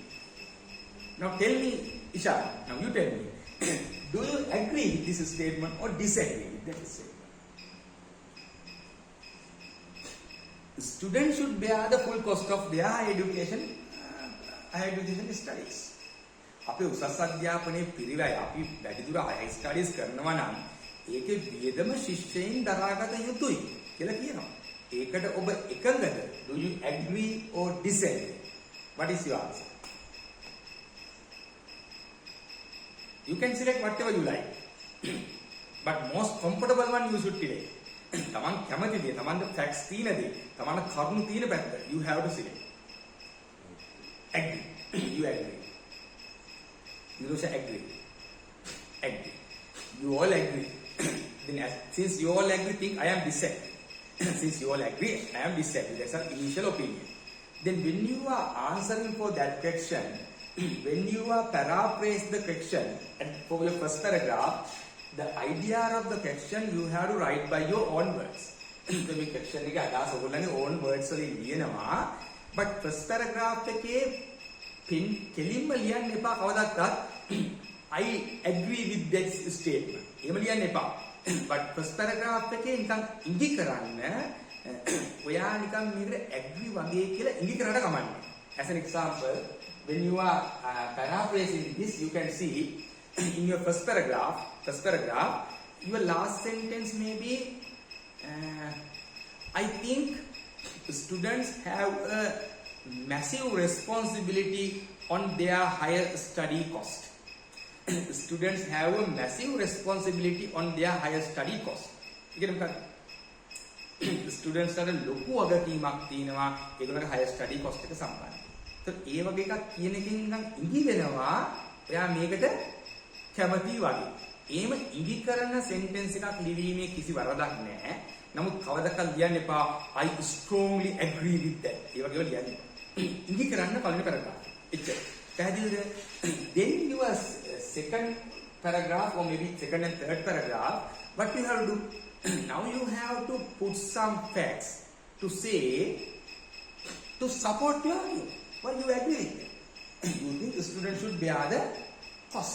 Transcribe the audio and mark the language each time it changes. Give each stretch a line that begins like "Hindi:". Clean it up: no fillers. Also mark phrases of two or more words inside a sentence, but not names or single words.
English: Now tell me, Isha, now you tell me, do you agree with this statement or disagree with that statement? Students should bear the full cost of their higher education studies.
Sinhala: අපේ උසස් අධ්‍යාපනයේ පිරිවැය අපි වැඩිදුර
English: high studies
Sinhala: කරනවා නම් ඒකේ වියදම ශිෂ්‍යයන් දරාගත යුතුයි කියලා කියනවා. ඒකට ඔබ එකඟද?
English: Do you agree or disagree? What is your answer? You can select whatever you like. But most comfortable one you should select.
Sinhala: තමන් කැමති දේ, තමන්ට facts තියෙන දේ, තමන්ට කරුණු තියෙන පැත්ත
English: you have to select. Agree. You agree. You don't say agree. Agree. You all agree. Then since you all agree, think I am disagree. Since you all agree, I am disagree. That's our initial opinion. Then when you are answering for that question, when you are paraphrase the question and for your first paragraph, the idea of the question you have to write by your own words.
Sinhala: So මේ question එක අදහස ඔයගොල්ලන්ගේ
English: own words
Sinhala: වලින් ලියනවා.
English: But first paragraph
Sinhala: එකේ කෙලින්ම ලියන්න එපා කවදාවත්
English: I agree with that statement.
Sinhala: එහෙම ලියන්න එපා.
English: But first paragraph
Sinhala: එකේ නිකන් ඉඟි කරන්න ඔයා නිකන් මේකට agree වගේ කියලා ඉඟි කරලා කමන්නේ.
English: As an example, when you are paraphrasing this, you can see in your first paragraph, your last sentence may be, I think students have a massive responsibility on their higher study cost. Students have a massive responsibility on their higher study cost. Students are
Sinhala: ලොකු වගකීමක් තියෙනවා ඒගොල්ලන්ගේ
English: higher study cost
Sinhala: එක සම්බන්ධයෙන්. ඒත් ඒ වගේ එකක් කියන එකෙන් නම් ඉඟි වෙනවා එයා මේකට කැමති වගේ. එහෙම ඉඟි කරන sentence එකක් ලිවීමේ කිසි වරදක් නැහැ. නමුත් කවදාකවත් ලියන්න එපා
English: I strongly agree with that.
Sinhala: ඒ වගේව ලියන්න එපා. ඉඟි කරන්න පළවෙනි paragraph. එච්චර. පැහැදිලිද?
English: Then your second paragraph or maybe second and third paragraph, what you have to do? Now you have to put some facts to say to support your view. Why you agree with that? You think the student should bear the cost.